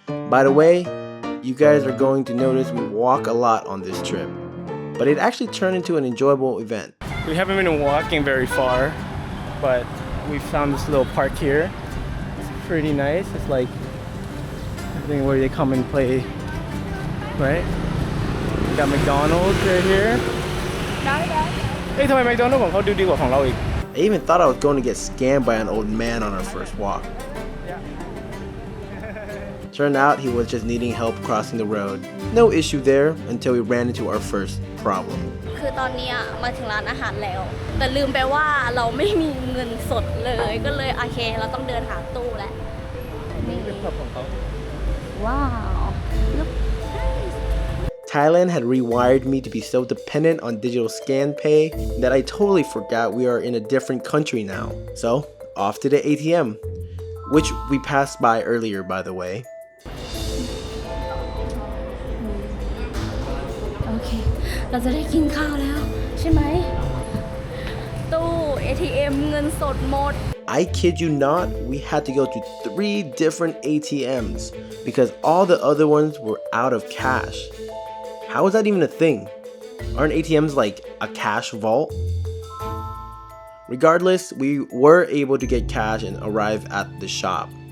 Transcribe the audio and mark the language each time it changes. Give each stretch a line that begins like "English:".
English: By the way, you guys are going to notice we walk a lot on this trip, but it actually turned into an enjoyable event. We haven't been walking very far, but we found this little park here. It's pretty nice. It's like a thing where they come and play, right? We got McDonald's right here. Hey,
Thai: ทำไม McDonald's ของเขาดูดีกว่าของเราอีก
English: I even thought I was going to get scammed by an old man on our first walk. Turned out he was just needing help crossing the road. No issue there until we ran into our first problem.
Thai: คือตอนนี้มาถึงร้านอาหารแล้ว แต่ลืมไปว่าเราไม่มีเงินสดเลย ก็เลยโอเคเราต้องเดินหาตู้แล้ว นี่เป็นผับของเขา ว้าว
English: Thailand had rewired me to be so dependent on digital scan pay that I totally forgot we are in a different country now. So, off to the ATM, which we passed by earlier, by the way.
Thai: โอเค เราจะได้กินข้าวแล้วใช่ไหม ตู้ ATM เงินสดหมด
English: I kid you not, we had to go to 3 different ATMs because all the other ones were out of cash. How is that even a thing? Aren't ATMs like a cash vault? Regardless, we were able to get cash and arrive at the shop.